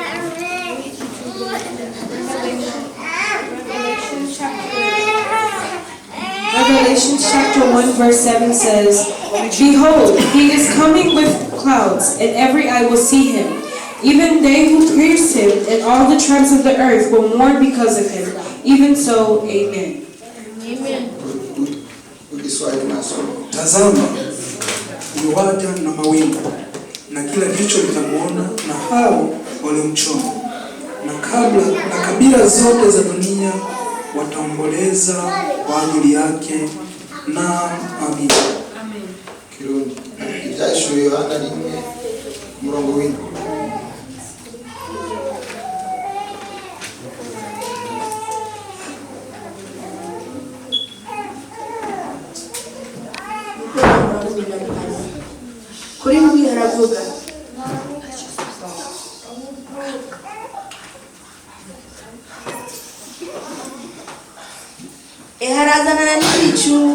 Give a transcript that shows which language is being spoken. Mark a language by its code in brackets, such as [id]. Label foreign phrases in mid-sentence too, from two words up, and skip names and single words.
[en] Revelation chapter 1 verse 7 says, Behold, he is coming with clouds, and every eye will see him. Even they who pierced him, and all the tribes of the earth will mourn because of him. Even so, amen. Amen. [sw] Ukiswahili nasoma. Tazama, yuwaja na mawingu, na kila jicho litamuona, na hao waliomchoma, na kabila zote za dunia wataomboleza kwa ajili yake. Na amina. [rn] Kirundi ibyahishuriwe Yohana 1:7. kuri mbi haravuga harazanana n'ibicu